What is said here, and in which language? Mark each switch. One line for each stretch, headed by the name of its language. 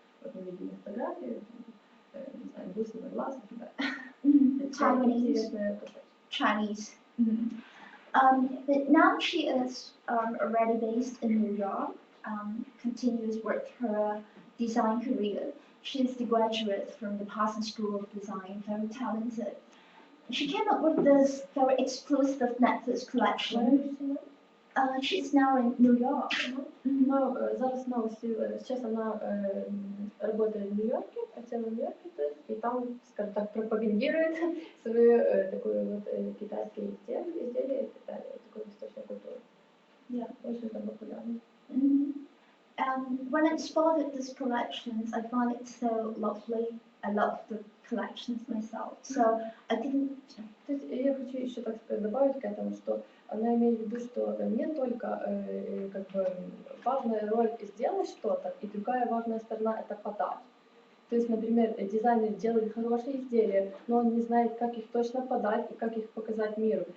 Russian: Вот мы видим фотографии, не знаю, бусы на глаз и так далее.
English: Chinese. But now she is already based in New York, continues with her design career. She's the graduate from the Parsons School of Design, very talented. She came up with this very exclusive necklace collection. She's now in New York.
Russian: Но зараз новости, сейчас она работает в Нью-Йорке, хотела в Нью-Йорке, то есть, и там, скажем так, пропагандирует свою такую вот китайские изделия и так далее, такую восточную культуру.
English: Yeah.
Russian: Очень
English: when I spotted these collections, I found it so lovely. I love the collections myself. So I didn't.
Russian: То есть я хочу еще так сказать, добавить к этому, что она имеет в виду, что не только как бы важная роль сделать что-то, и другая важная сторона это подать. То есть, например, дизайнер делает хорошие изделия, но он не знает, как их точно подать и как их показать миру.